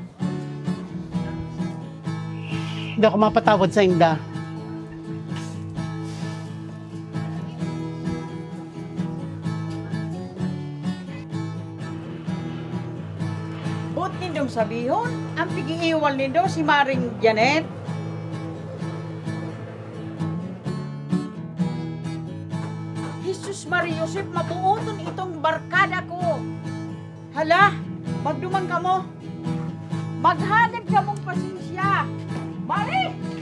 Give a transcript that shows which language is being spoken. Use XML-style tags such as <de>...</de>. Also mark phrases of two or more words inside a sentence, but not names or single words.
<tl>Hindi ako mapatawad sa inda.</tl> <bik>But nindong sabihon, ang pigiiwal nindo si Maring Janet. Jesus Maria Josep, mabuoton itong barkada ko. Hala, magduman ka mo. Maghanap ka mong pasensya. Mari!</bik>